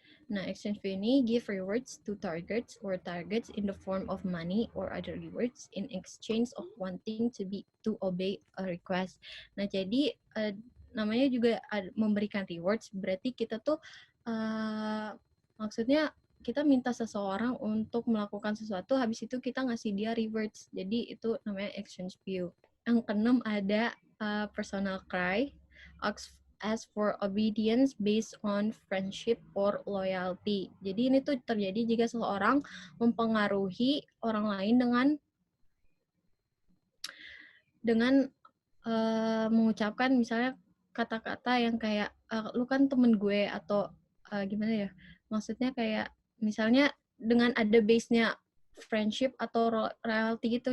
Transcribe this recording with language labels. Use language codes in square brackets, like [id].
[en] Nah, exchange view ini give rewards to targets in the form of money or other rewards in exchange of wanting to obey a request. [id] Nah, jadi namanya juga memberikan rewards, berarti kita tuh maksudnya kita minta seseorang untuk melakukan sesuatu, habis itu kita ngasih dia rewards. Jadi itu namanya exchange view. Yang keenam ada [en] personal cry, ask for obedience based on friendship or loyalty. [id] Jadi ini tuh terjadi jika seseorang mempengaruhi orang lain dengan mengucapkan misalnya kata-kata yang kayak lu kan temen gue, atau gimana ya, maksudnya kayak misalnya dengan ada base-nya friendship atau loyalty gitu.